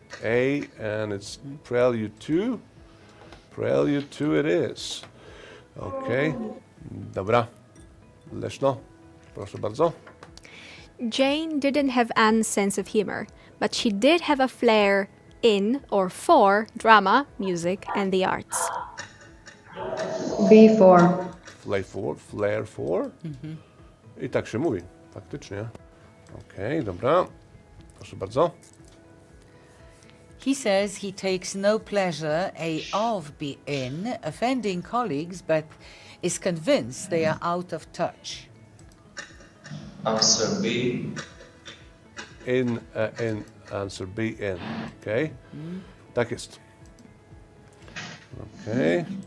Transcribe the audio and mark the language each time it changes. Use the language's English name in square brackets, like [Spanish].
[English] A, and it's prelude to. Prelude to it is. Okej. Dobra. [Polish] Leszno, proszę bardzo. [English] Jane didn't have Anne's sense of humor, but she did have a flair in or for drama, music, and the arts. B4. Flair for. [Polish] I tak się mówi, faktycznie. Okej, dobra. Proszę bardzo. [English] He says he takes no pleasure of being in offending colleagues, but is convinced they are out of touch. Answer B. In, answer B, in. [Polish] Okej. Tak jest. Okej.